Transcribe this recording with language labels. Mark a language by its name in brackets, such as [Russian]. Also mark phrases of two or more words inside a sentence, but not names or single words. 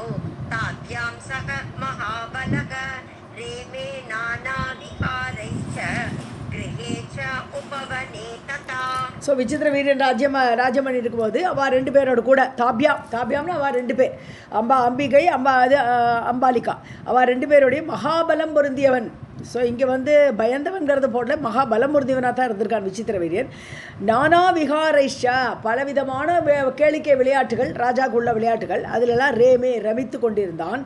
[Sanskrit] ताभ्यां सह महाबलः रेमे नानाविहारैश्च गृहे च उपवने तथा. [Tamil] ஸோ விசித்திர வீரன் ராஜ்யம் பண்ணி இருக்கும்போது அவள் 2 பேரோட கூட தாபியாம்னா அவள் 2 பேர், அம்பிகை அம்பாலிகா, அவள் 2 பேருடைய மகாபலம் பொருந்தியவன். ஸோ இங்கே வந்து பயந்தவன்கிறது போடல, மகாபலம் பொருந்தியவனாக தான் இருந்திருக்கான் விசித்திர வீரியன். [Sanskrit] नाना विहारैश्च, [Tamil] பலவிதமான கேளிக்கை விளையாட்டுகள், ராஜாக்குள்ள விளையாட்டுகள், அதிலெல்லாம் ரமித்து கொண்டிருந்தான்.